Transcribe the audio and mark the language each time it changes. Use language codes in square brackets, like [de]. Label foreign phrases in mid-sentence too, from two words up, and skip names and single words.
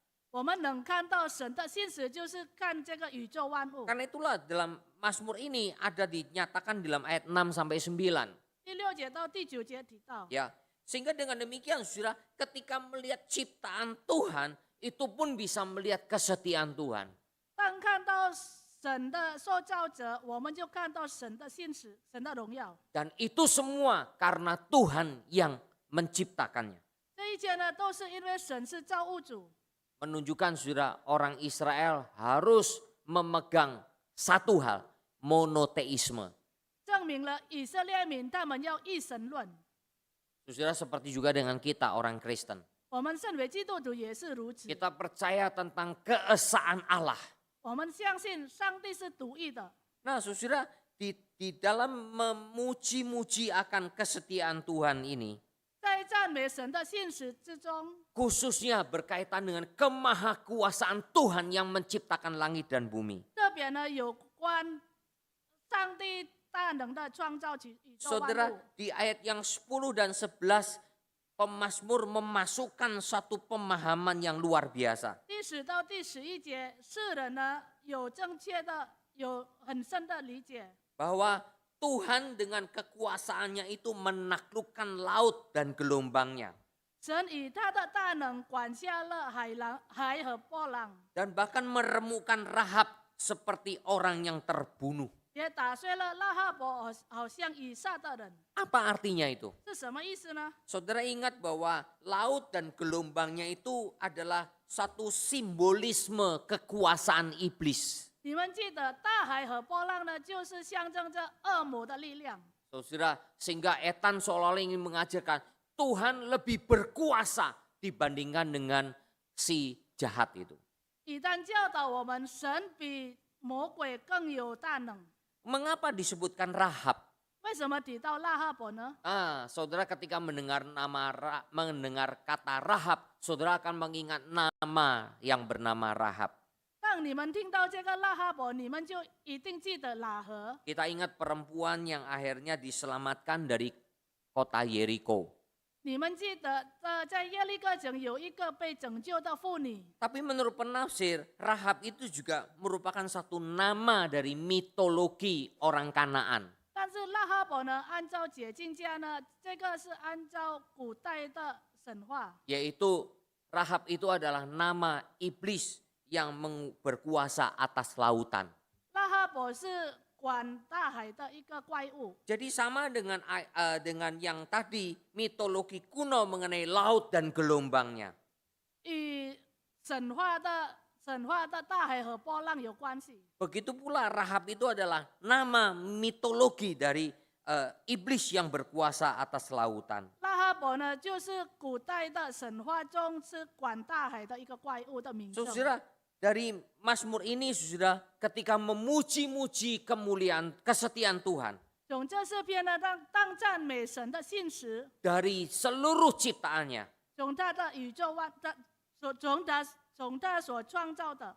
[zh] 我们能看到神的信实，就是看这个宇宙万物。 [id] Karena itulah dalam Mazmur ini ada dinyatakan dalam ayat 6 sampai 9. [zh] 第6节到第9节提到， [id] Ya, sehingga dengan demikian saudara, ketika melihat ciptaan Tuhan, itu pun bisa melihat kesetiaan Tuhan. [zh] 当看到神的受造者，我们就看到神的信实，神的荣耀。 [id] Dan itu semua karena Tuhan yang menciptakannya. [zh] 这一切呢，都是因为神是造物主。 [id] Menunjukkan saudara, orang Israel harus memegang satu hal, monoteisme. [zh] 证明了以色列民他们要一神论。 [id] Saudara, seperti juga dengan kita orang Kristen. [zh] 我们身为基督徒也是如此。 [id] Kita percaya tentang keesaan Allah. [zh] 我们相信上帝是独一的。 [id] Nah saudara, di dalam memuji-muji akan kesetiaan Tuhan ini, [zh] 在赞美神的信实之中， [id] khususnya berkaitan dengan kemahakuasaan Tuhan yang menciptakan langit dan bumi. [zh] 特别呢有关上帝大能的创造宇宙万 [id] Saudara, [zh] 物。 [id] di ayat yang 10 dan 11, pemazmur memasukkan satu pemahaman yang luar biasa. [zh] 第10到第11节，世人呢有正确的、有很深的理解， [id] Bahwa Tuhan dengan kekuasaannya itu menaklukkan laut dan gelombangnya. [zh] 神以他的大能管辖了海和波浪， [id] Dan bahkan meremukkan Rahab seperti orang yang terbunuh. [zh] 也打碎了拉哈伯好像以撒的人， [id] Apa artinya itu? [zh] 是什么意思呢？ [id] Saudara ingat bahwa laut dan gelombangnya itu adalah satu simbolisme kekuasaan iblis. [zh] 你们记得大海和波浪呢，就是象征着恶魔的力量。 [id] Saudara, sehingga Etan seolah-olah ingin mengajarkan Tuhan lebih berkuasa dibandingkan dengan si jahat itu. [zh] 以旦教导我们，神比魔鬼更有大能。 [id] Mengapa disebutkan Rahab? [zh] 为什么提到拉哈伯呢？ [id] Saudara ketika mendengar kata Rahab, saudara akan mengingat nama yang bernama Rahab. [zh] 当你们听到这个拉哈伯，你们就一定记得喇合。 [id] Kita ingat perempuan yang akhirnya diselamatkan dari kota Yeriko. [zh] 你们记得，在耶利哥城有一个被拯救的妇女， [id] Tapi menurut penafsir, Rahab itu juga merupakan satu nama dari mitologi orang Kanaan. [zh] 但是拉哈伯呢，按照解经家呢，这个是按照古代的神话， [id] Yaitu Rahab itu adalah nama iblis yang berkuasa atas lautan. [zh] 拉哈伯是管大海的一个怪物。 [id] Jadi sama dengan yang tadi mitologi kuno mengenai laut dan gelombangnya. [zh] 与神话的大海和波浪有关系。 [id] Begitu pula Rahab itu adalah nama mitologi dari iblis yang berkuasa atas lautan. [zh] 拉哈伯呢，就是古代的神话中是管大海的一个怪物的名称。 [id] Saudara, dari Mazmur ini saudara ketika memuji-muji kemuliaan kesetiaan Tuhan [zh] 从这诗篇呢，当赞美神的信实， [id] dari seluruh ciptaannya [zh] 从他的宇宙万的，从他所创造的，